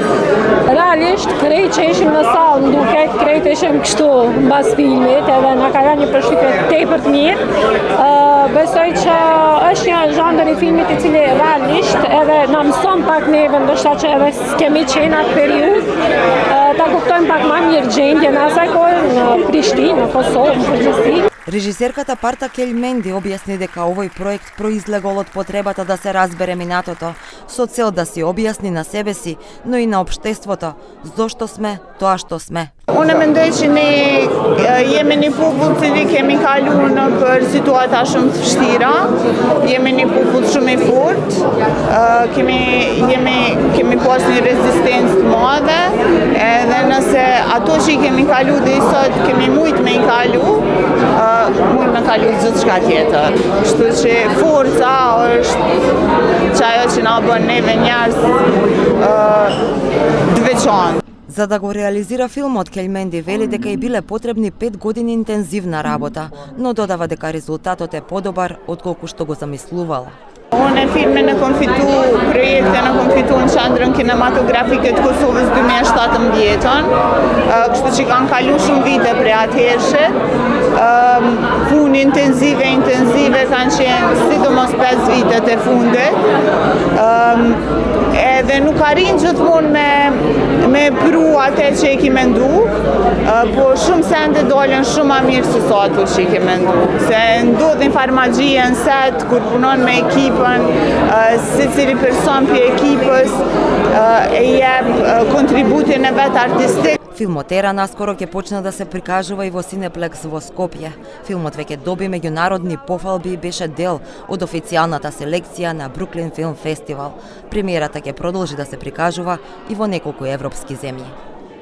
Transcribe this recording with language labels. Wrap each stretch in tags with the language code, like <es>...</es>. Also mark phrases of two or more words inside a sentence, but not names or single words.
<sq>Realisht, krejt që ishim në sallë duket, krejt ishim kështu mbas filmit, edhe na ka dhënë një përshtypje tepër të mirë. Besoj që është një zhandër I filmit I cili realisht edhe na mëson pak neve, ndoshta që edhe s'kemi qenë atë periudhë, ta kuptojmë pak më mirë gjendjen asaj kohë në Prishtinë, në Kosovë, në përgjithësi.</sq> <mk>Режисерката Парта Кельменди објасни дека овој проект произлегол од потребата да се разбере минатото, со цел да си објасни на себе си, но и на општеството, зошто сме тоа што сме.</mk> <sq>Unë mendoj që ne jemi një popull I cili kemi kaluar në për situata shumë të vështira, jemi një popull shumë I fortë, kemi pas një rezistencë të madhe, edhe nëse ato që I kemi kaluar deri sot kemi mujt me I kalu, mujt me kalu gjithë shka tjetër. Kështu që forca është ajo që na bën neve njerëz të veçantë.</sq> <mk>За да го реализира филмот, Кельменди вели дека И биле потребни 5 години интензивна работа, но додава дека резултатот е подобар отколку што го замислувала.</mk> <sq>Unë filmin e kom fitu, projektin e kom fitu në qendrën kinematografike të Kosovës 2017-ën, kështu që kanë kalu shumë vite prej atëhershit. Punë intenzive kanë qenë sidomos 5 vitet e fundit. Edhe nuk arrin gjithmonë me pru atë që I ki mendu, po shumë sende dolën shumë ma mirë se sa ato që I ki mendu. Se ndodhin farmagjia në set, kur punon me ekipën, secili person për ekipës e jep kontributin e vet artistik.</sq> <mk>Филмот Ера наскоро ќе почне да се прикажува и во Cineplex во Скопје. Филмот веќе доби меѓународни пофалби и беше дел од официјалната селекција на Бруклин Филм Фестивал. Премиерата ќе продолжи да се прикажува и во неколку европски земји.</mk>